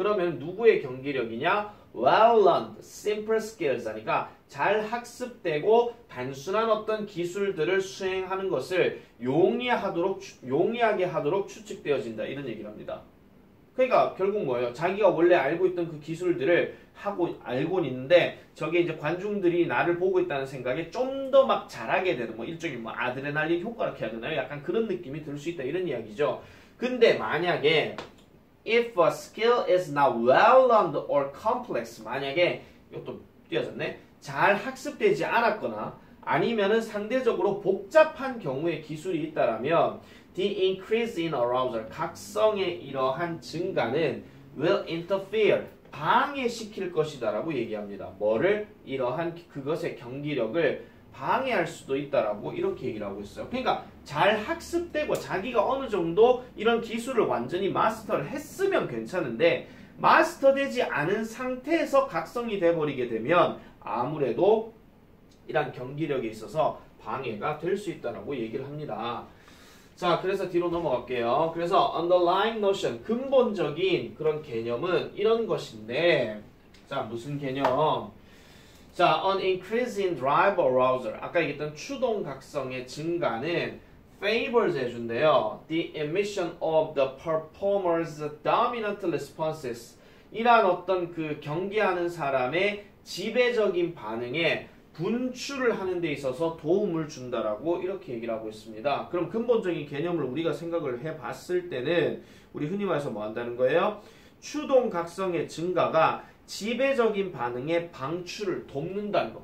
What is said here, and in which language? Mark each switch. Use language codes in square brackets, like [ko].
[ko] 그러면 누구의 경기력이냐? [en] well learned, simple skills [ko] 하니까 잘 학습되고 단순한 어떤 기술들을 수행하는 것을 용이하게 하도록 추측되어진다 이런 얘기를 합니다. 그러니까 결국 뭐예요? 자기가 원래 알고 있던 그 기술들을 알고 있는데 저게 이제 관중들이 나를 보고 있다는 생각에 좀 더 막 잘하게 되는 뭐 일종의 뭐 아드레날린 효과라고 해야 되나요? 약간 그런 느낌이 들 수 있다 이런 이야기죠. 근데 만약에 [en] if a skill is not well learned or complex [ko] 만약에 이것도 띄어졌네. 잘 학습되지 않았거나 아니면은 상대적으로 복잡한 경우의 기술이 있다라면 [en] the increase in arousal [ko] 각성의 이러한 증가는 [en] will interfere [ko] 방해시킬 것이다라고 얘기합니다. 뭐를? 이러한 그것의 경기력을 방해할 수도 있다라고 이렇게 얘기를 하고 있어요. 그러니까 잘 학습되고 자기가 어느 정도 이런 기술을 완전히 마스터를 했으면 괜찮은데 마스터되지 않은 상태에서 각성이 돼버리게 되면 아무래도 이런 경기력에 있어서 방해가 될 수 있다라고 얘기를 합니다. 자, 그래서 뒤로 넘어갈게요. 그래서 [en] underlying notion, [ko] 근본적인 그런 개념은 이런 것인데 자, 무슨 개념? [en] 자, an increase in drive arousal. [ko] 아까 얘기했던 추동 각성의 증가는 favors 해준대요. [en] The emission of the performer's dominant responses. [ko] 이러한 어떤 그 경기하는 사람의 지배적인 반응에 분출을 하는 데 있어서 도움을 준다라고 이렇게 얘기를 하고 있습니다. 그럼 근본적인 개념을 우리가 생각을 해봤을 때는 우리 흔히 말해서 뭐 한다는 거예요? 추동 각성의 증가가 지배적인 반응의 방출을 돕는다는 거.